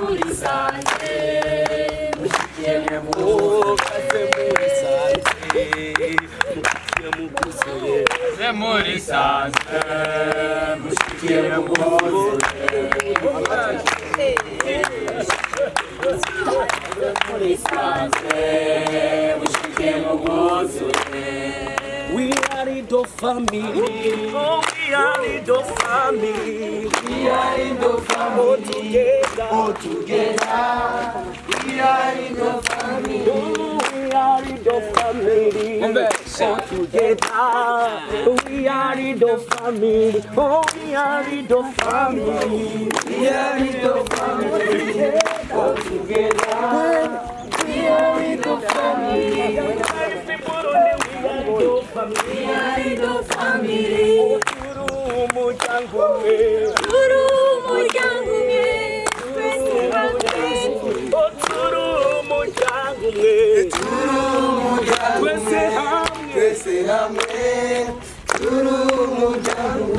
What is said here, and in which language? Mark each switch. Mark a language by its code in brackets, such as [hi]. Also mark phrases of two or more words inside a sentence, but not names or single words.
[rn] musanze mushikiye mukaze muri sanze mushikiye mukuzuye muri sanze mushikiye mukuzuye muri sanze mushikiye mukuzuye. [en] We are the family, oh we are the family, we are the family, all together, we are the family, oh we are the family, all together, we are the family, oh we are the family, we are the family, all together, we are the family. We are the family. [rn] Turu muryango mwe. Turu muryango mwe. Twese hamwe. Turu muryango mwe. Turu muryango. Twese hamwe. Twese hamwe. Turu muryango mwe.